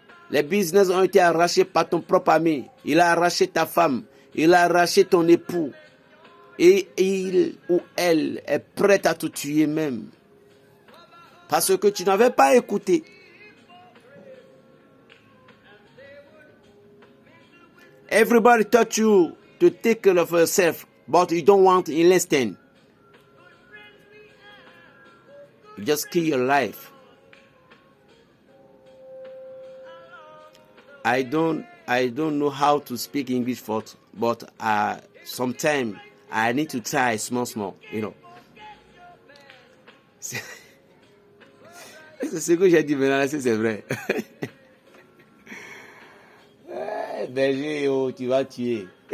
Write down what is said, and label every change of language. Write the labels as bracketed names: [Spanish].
[French] Les business ont été arrachés par ton propre ami. Il a arraché ta femme. Il a arraché ton époux. Et il ou elle est prête à te tuer même. Parce que tu n'avais pas écouté. [English] Everybody taught you to take care of yourself, but you don't want to listen. You just kill your life. I don't know how to speak English, but sometimes I need to try small, you know. [French] C'est ce que j'ai dit maintenant, c'est vrai. Berger, oh, tu vas tuer.